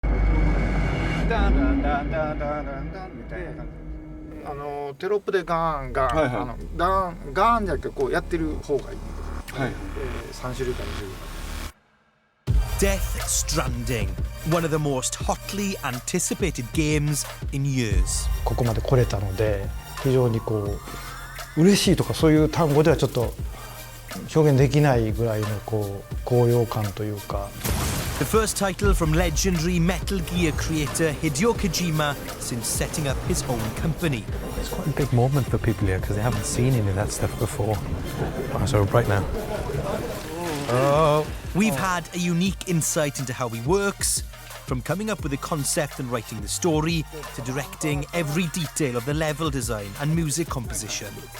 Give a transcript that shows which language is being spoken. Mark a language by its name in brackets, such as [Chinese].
[Japanese] ダンダンダンダンダンダンダンみたいな感じ。テロップでガーンガーン、はいはい、ガーンじゃなくてこうやってる方がいい。はい。3種類か2種類。 [English] Death Stranding, one of the most hotly anticipated games in years. [Japanese] ここまで来れたので、非常にこう嬉しいとかそういう単語ではちょっと表現できないぐらいのこう高揚感というか。 [English] The first title from legendary Metal Gear creator Hideo Kojima since setting up his own company. It's quite a big moment for people here because they haven't seen any of that stuff before. Oh, so bright now. We've had a unique insight into how he works, from coming up with the concept and writing the story, to directing every detail of the level design and music composition.